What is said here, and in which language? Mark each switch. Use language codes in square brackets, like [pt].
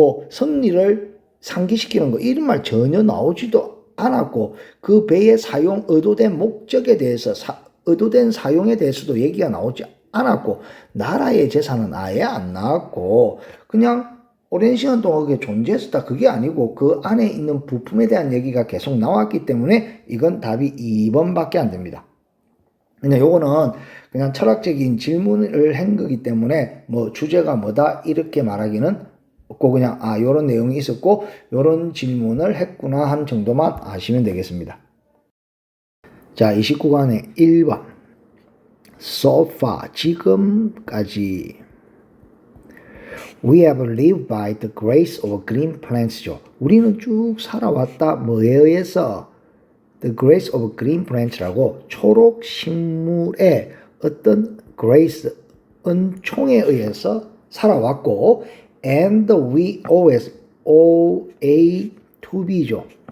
[ko] 성리를 상기시키는 거 이런 말 전혀 나오지도 않았고 그 배의 사용 의도된 목적에 대해서 의도된 사용에 대해서도 얘기가 나오지 않았고 나라의 재산은 아예 안 나왔고 그냥 오랜 시간 동안 그게 존재했었다 그게 아니고 그 안에 있는 부품에 대한 얘기가 계속 나왔기 때문에 이건 답이 2번밖에 안 됩니다. 그냥 요거는 그냥 철학적인 질문을 한 거기 때문에 뭐 주제가 뭐다 이렇게 말하기는 없고 그냥 요런 내용이 있었고 요런 질문을 했구나 한 정도만 아시면 되겠습니다. 자 29간의 1번 [en] So far 지금까지 We have lived by the grace of green plants죠. [ko] 우리는 쭉 살아왔다 뭐에 의해서 [en] The grace of green plants [ko] 라고 초록 식물의 어떤 grace 은총에 의해서 살아왔고 [en] and we always O A to B [ko] 죠.